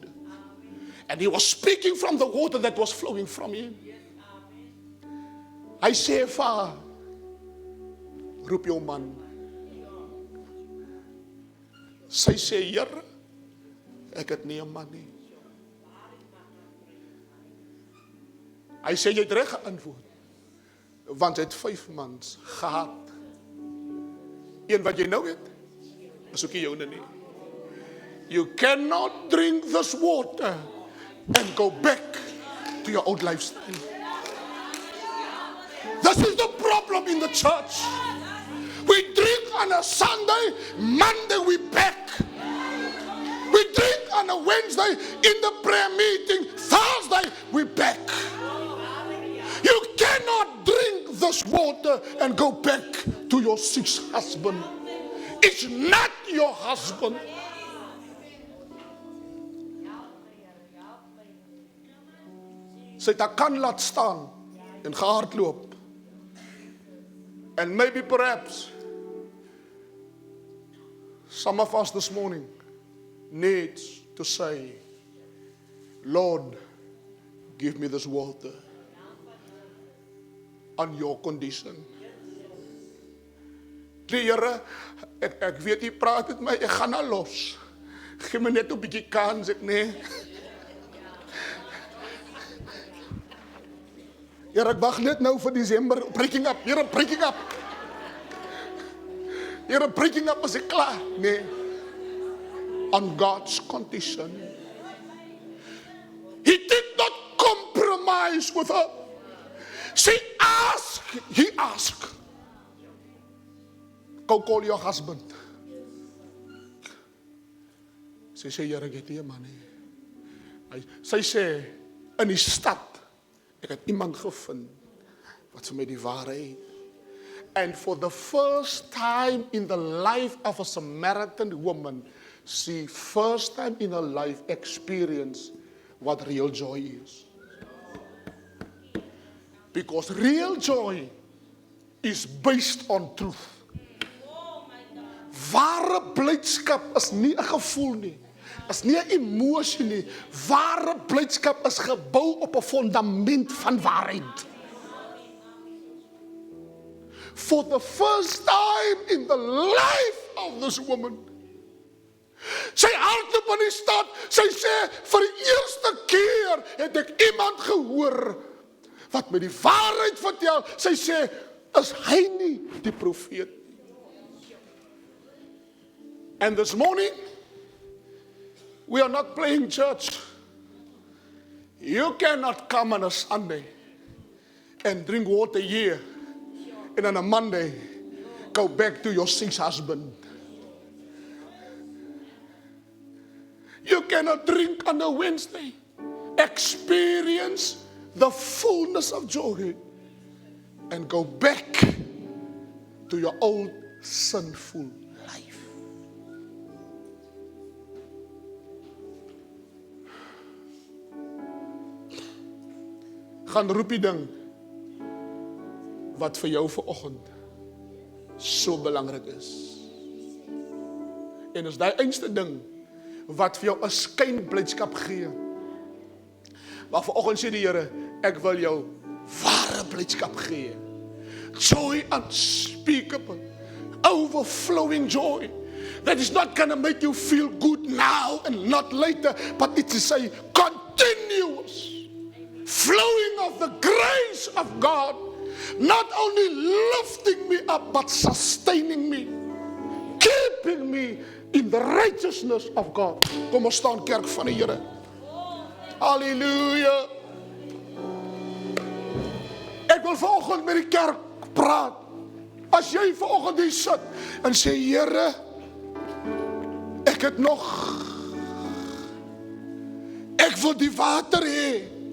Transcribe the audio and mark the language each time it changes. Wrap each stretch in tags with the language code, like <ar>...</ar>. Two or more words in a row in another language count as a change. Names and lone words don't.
<en>And he was speaking from the water that was flowing from him.</en> <af>Hy sê vir haar, roep jou man. Sy sê, Here, ek het nie 'n man nie. Hy sê, jy het reg geantwoord, want hy het 5 mans gehad. Een wat jy nou het, is ook nie joune nie.</af> <en>You cannot drink this water and go back to your old lifestyle. This is the problem in the church. We drink on a Sunday, Monday we back. We drink on a Wednesday in the prayer meeting, Thursday we back. You cannot drink this water and go back to your 6th husband. It's not your husband.</en> <af>Sy het haar kan laat staan en gehardloop.</af> <en>And maybe perhaps some of us this morning needs to say, Lord, give me this water on your condition.</en> <af>Die Here, ek weet jy praat met my, ek gaan nou los. Gee my net 'n bietjie kans, ek nee. Here, ek wag net nou vir Desember,</af> <en>breaking up, Here, breaking up. Here, breaking up,</en> <af>is ek klaar? Nee.</af> <en>On God's condition. He did not compromise with her. She asked, he asked, go call your husband.</en> <af>Sy sê, Here, ek het nie 'n man nie. Sy sê, in die stad, ek het iemand gevind wat vir my die waarheid.</af> <en>And for the first time in the life of a Samaritan woman, she first time in her life experienced what real joy is. Because real joy is based on truth.</en> <af>Ware blydskap is nie 'n gevoel nie. Is nie 'n emosie nie. Ware blydskap is gebou op 'n fundament van waarheid.</af> <en>For the first time in the life of this woman,</en> <af>sy hardloop in die stad, sy sê, vir die eerste keer het ek iemand gehoor wat my die waarheid vertel. Sy sê, is hy nie die profeet?</af> <en>And this morning, we are not playing church. You cannot come on a Sunday and drink water here, and on a Monday, go back to your 6th husband. You cannot drink on a Wednesday. Experience the fullness of joy and go back to your old sinful life.</en> <af>Gaan roep die ding wat vir jou vanoggend so belangrik is. En is die einste ding wat vir jou 'n skynblydskap gee. Maar vanoggend sê die Here, ek wil jou ware blydskap gee.</af> <en>Joy unspeakable, overflowing joy. That is not going to make you feel good now and not later, but it is a continuous flowing of the grace of God, not only lifting me up, but sustaining me, keeping me in the righteousness of God.</en> <af>Kom ons staan kerk van die Here. Halleluja. Ek wil vanoggend met die kerk praat. As jy vanoggend hier sit en sê, Here, ek het nog, ek wil die water hê.</af>